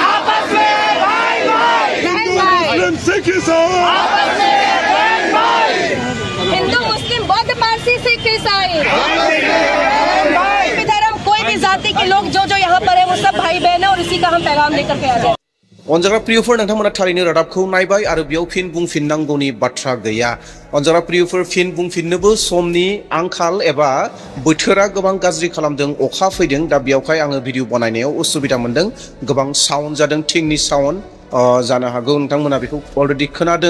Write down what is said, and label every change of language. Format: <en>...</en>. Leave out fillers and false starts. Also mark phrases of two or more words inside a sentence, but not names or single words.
<hi>आपस में भाई भाई, हिंदू मुस्लिम सिख ईसाई आपस में भाई, हिंदू मुस्लिम बौद्ध पारसी सिख ईसाई धर्म कोई भी जाति के लोग जो यहाँ पर है वो सब भाई बहन है और इसी का हम पैगाम लेकर के आ जाए।</hi> <brx>अनजाग्रा प्रियफोर नोंथांमोना थारैनो रादाबखौ नायबाय आरो बेयाव फिन बुंफिननांगौनि बाथ्रा गैया। अनजाग्रा प्रियफोर फिन बुंफिननोबो समनि आंखाल एबा बोथोरा गोबां गाज्रि खालामदों, अखा फैदों, दा बेयावहाय आङो भिडिअ बनायनायाव उसुबिदा मोनदों। गोबां साउन्ड जादों, थिंनि साउन्ड जानो हागौ नोंथांमोना बेखौ अलरेडि खोनादों।</brx>